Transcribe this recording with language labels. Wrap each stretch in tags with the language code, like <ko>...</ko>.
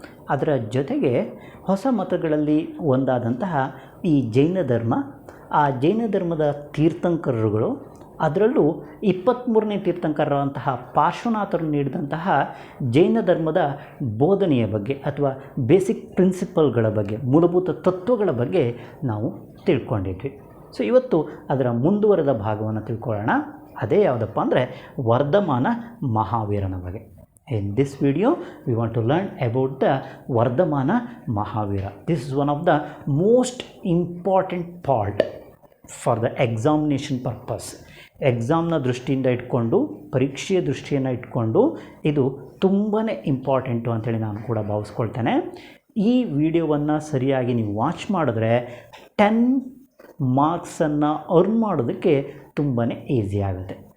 <kn>ಅದರ ಜೊತೆಗೆ ಹೊಸ ಮತಗಳಲ್ಲಿ ಒಂದಾದಂತಹ ಈ ಜೈನ ಧರ್ಮ, ಆ ಜೈನ ಧರ್ಮದ ತೀರ್ಥಂಕರರುಗಳು, ಅದರಲ್ಲೂ 23ನೇ ತೀರ್ಥಂಕರರಂತಹ ಪಾರ್ಶ್ವನಾಥರು ನೀಡಿದಂತಹ ಜೈನ ಧರ್ಮದ ಬೋಧನೆಯ ಬಗ್ಗೆ ಅಥವಾ ಬೇಸಿಕ್ ಪ್ರಿನ್ಸಿಪಲ್ಗಳ ಬಗ್ಗೆ, ಮೂಲಭೂತ ತತ್ವಗಳ ಬಗ್ಗೆ ನಾವು ತಿಳ್ಕೊಂಡಿದ್ವಿ. ಸೊ ಇವತ್ತು ಅದರ ಮುಂದುವರೆದ ಭಾಗವನ್ನು ತಿಳ್ಕೊಳ್ಳೋಣ. ಅದೇ ಯಾವುದಪ್ಪ ಅಂದರೆ ವರ್ಧಮಾನ ಮಹಾವೀರನ ಬಗ್ಗೆ.</kn> <en>In this video we want to learn about the Vardhamana Mahavira. This is one of the most important part for the examination purpose.</en> <kn>ಎಕ್ಸಾಮ್ನ ದೃಷ್ಟಿಯಿಂದ ಇಟ್ಕೊಂಡು, ಪರೀಕ್ಷೆಯ ದೃಷ್ಟಿಯನ್ನು ಇಟ್ಕೊಂಡು ಇದು ತುಂಬಾ ಇಂಪಾರ್ಟೆಂಟು ಅಂಥೇಳಿ ನಾನು ಕೂಡ ಭಾವಿಸ್ಕೊಳ್ತೇನೆ. ಈ ವಿಡಿಯೋವನ್ನು ಸರಿಯಾಗಿ ನೀವು ವಾಚ್ ಮಾಡಿದ್ರೆ 10 ಮಾರ್ಕ್ಸನ್ನು ಅರ್ನ್ ಮಾಡೋದಕ್ಕೆ ತುಂಬಾ ಈಸಿ ಆಗುತ್ತೆ.</kn>